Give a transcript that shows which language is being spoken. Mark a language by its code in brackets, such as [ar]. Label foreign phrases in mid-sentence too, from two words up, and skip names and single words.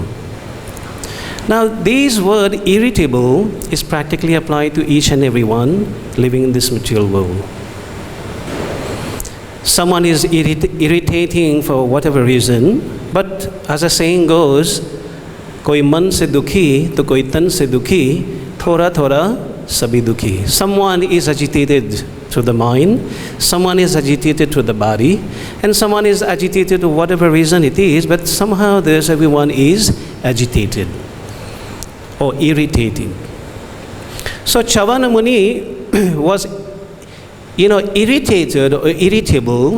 [en] Now, this word irritable is practically applied to each and every one living in this material world. someone is irritating for whatever reason, but as the saying goes, [hi] कोई मन से दुखी तो कोई तन से दुखी, थोड़ा थोड़ा सभी दुखी. [en] Someone is agitated through the mind, someone is agitated through the body, and someone is agitated for whatever reason it is, but somehow everyone is agitated or irritating. So Chavana Muni was, irritated or irritable.